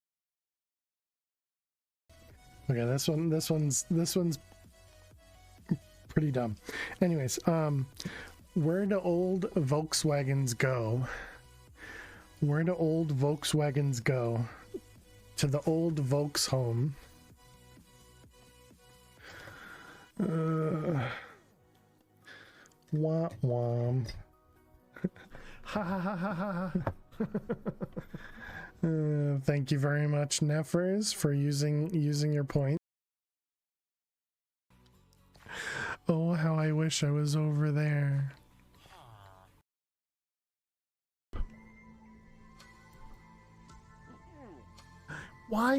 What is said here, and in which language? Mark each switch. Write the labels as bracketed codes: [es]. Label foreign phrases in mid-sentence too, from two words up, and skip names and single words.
[en] Okay, this one's pretty dumb. Anyways, where do old Volkswagens go? Where do old Volkswagens go? To the old Volks home. Wah wah. Ha ha ha ha ha. Thank you very much, Nefers, for using your point. Oh, how I wish I was over there. Why?